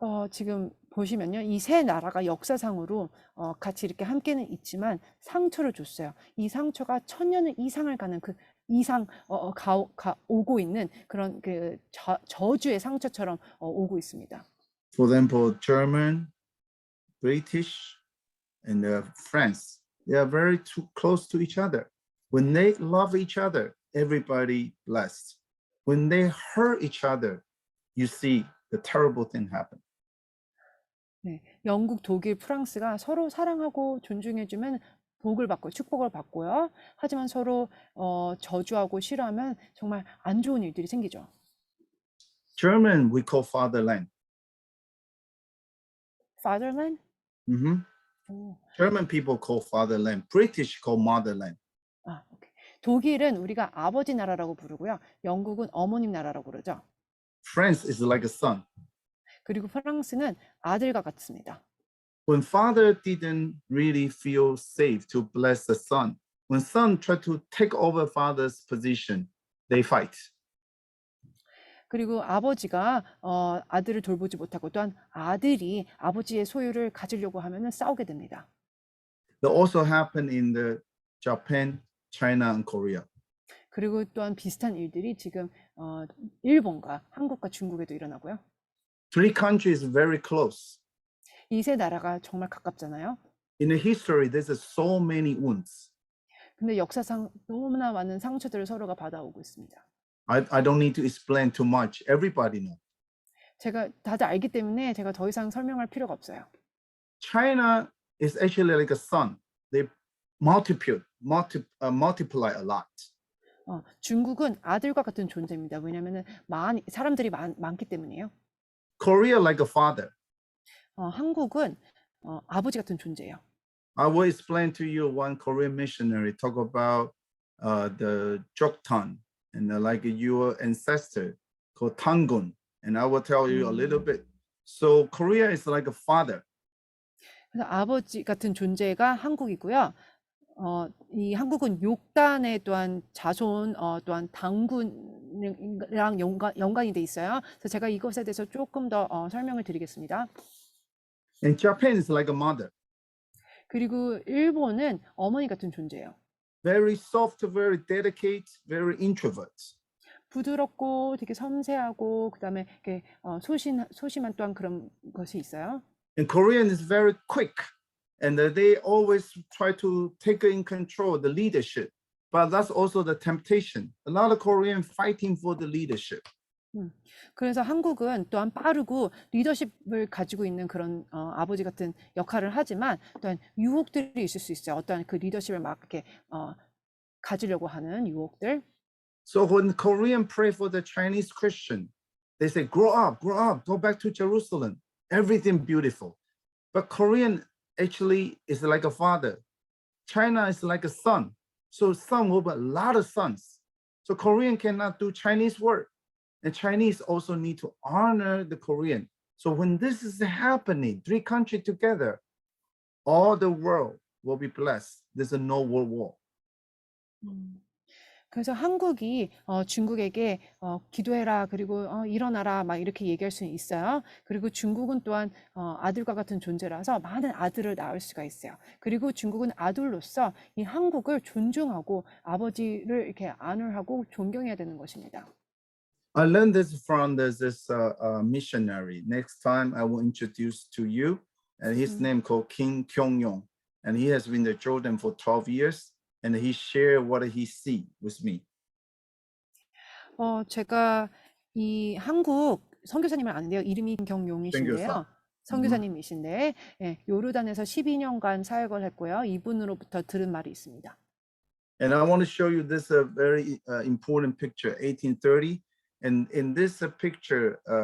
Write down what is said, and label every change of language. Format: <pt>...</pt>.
<ko>지금 보시면요. 이 세 나라가 역사상으로 같이 이렇게 함께는 있지만 상처를 줬어요. 이 상처가 1000년 이상을 가는 그 이상 오고 있는 그런 그 저주의 상처처럼 오고 있습니다.</ko> <en>For example, German, British, and France, they are very too close to each other. When they love each other, everybody blessed. When they hurt each other, you see the terrible thing happen.</en> <ko>네, 영국, 독일, 프랑스가 서로 사랑하고 존중해주면 복을 받고 축복을 받고요. 하지만 서로 저주하고 싫어하면 정말 안 좋은 일들이 생기죠.</ko> <en>German, we call fatherland. Fatherland? Mhm. 오, German people call fatherland. British call motherland.</en> <ko>오케이. 독일은 우리가 아버지 나라라고 부르고요. 영국은 어머님 나라라고 그러죠.</ko> <en>France is like a son.</en> <ko>그리고 프랑스는 아들과 같습니다.</ko> <en>When father didn't really feel safe to bless the son, when son tried to take over father's position, they fight.</en> <ko>그리고 아버지가 아들을 돌보지 못하고 또한 아들이 아버지의 소유를 가지려고 하면은 싸우게 됩니다.</ko> <en>That also happened in the Japan, China, and Korea.</en> <ko>그리고 또한 비슷한 일들이 지금 일본과 한국과 중국에도 일어나고요.</ko> <en>Three countries very close.</en> <ko>이 세 나라가 정말 가깝잖아요.</ko> <en>In the history, there's so many wounds.</en> <ko>근데 역사상 너무나 많은 상처들을 서로가 받아오고 있습니다.</ko> <en>I don't need to explain too much. Everybody knows.</en> <ko>제가 다들 알기 때문에 제가 더 이상 설명할 필요가 없어요.</ko> <en>China is actually like a sun. They multiply a lot.</en> <ko>중국은 아들과 같은 존재입니다. 왜냐하면 사람들이 많기 때문이에요.</ko> <en>Korea like a father.</en> <ko>한국은 아버지 같은 존재예요.</ko> <en>I will explain to you one Korean missionary talk about the Joktan and like your ancestor called Tangun, and I will tell you a little bit. So Korea is like a father.</en> <ko>그래서 아버지 같은 존재가 한국이고요. 이 한국은 욕단의 또한 자손 또한 당군이랑 연관이 돼 있어요. 그래서 제가 이것에 대해서 조금 더 설명을 드리겠습니다.</ko> <en>And Japan is like a mother.</en> <ko>그리고 일본은 어머니 같은 존재예요.</ko> <en>Very soft, very dedicated, very introvert.</en> <ko>부드럽고 되게 섬세하고 그다음에 이렇게 소심한 또한 그런 것이 있어요.</ko> <en>And Korean is very quick, and they always try to take in control the leadership. But that's also the temptation. A lot of Korean fighting for the leadership.</en> <ko>그래서 한국은 또한 빠르고 리더십을 가지고 있는 그런 아버지 같은 역할을 하지만 또한 유혹들이 있을 수 있어요. 어떠한 그 리더십을 막 이렇게 가지려고 하는 유혹들.</ko> <en>So when Korean pray for the Chinese Christian, they say, grow up, go back to Jerusalem. Everything beautiful. But Korean actually is like a father. China is like a son. So son will be a lot of sons. So Korean cannot do Chinese work. And Chinese also need to honor the Korean. So when this is happening, three countries together, all the world will be blessed. There's a no world war.</en> <ko>그래서 한국이 중국에게 기도해라 그리고 일어나라 막 이렇게 얘기할 수는 있어요. 그리고 중국은 또한 아들과 같은 존재라서 많은 아들을 낳을 수가 있어요. 그리고 중국은 아들로서 이 한국을 존중하고 아버지를 이렇게 honor하고 존경해야 되는 것입니다.</ko> <en>I learned this from this missionary. Next time I will introduce to you, and his name called Kim Kyung-yong, and he has been in Jordan for 12 years, and he shared what he see with me.</en> <ko>제가 이 한국 선교사님을 아는데요. 이름이 김경용이신데요. 선교사님이신데 요르단에서 12년간 사역을 했고요. 이분으로부터 들은 말이 있습니다.</ko> <en>And I want to show you this very important picture, 1830. And in this picture,</en>